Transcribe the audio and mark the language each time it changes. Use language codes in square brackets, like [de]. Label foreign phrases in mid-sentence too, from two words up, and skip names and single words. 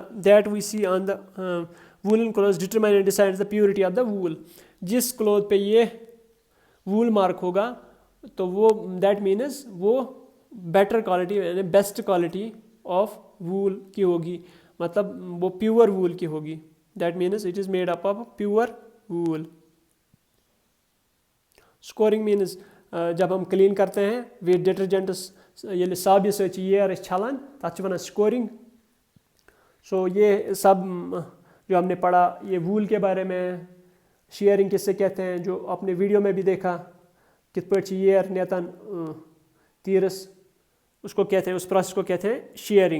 [en] that we see on the woolen cloth determine and decides the purity of the wool. [hi] जिस क्लोथ पे ये वूल मार्क होगा तो वो [en] that means [hi] वो [en] better quality [hi] यानी [en] best quality of wool [hi] की होगी, मतलब वो [en] pure wool [hi] की होगी। [en] that means it is made up of pure wool. scoring means [hi] जब हम क्लीन करते हैं [en] with detergents, [ks] ये साबि सच ये छलान तथ वन स्कोरिंग। [hi] सो ये सब जो हमने पढ़ा ये वूल के बारे में, शेयरिंग किससे कहते हैं, जो आपने वीडियो में भी देखा [ks] कित पे येर नेतन तीरस, [hi] उसको कहते हैं, उस प्रोसेस को कहते हैं शेयरिंग।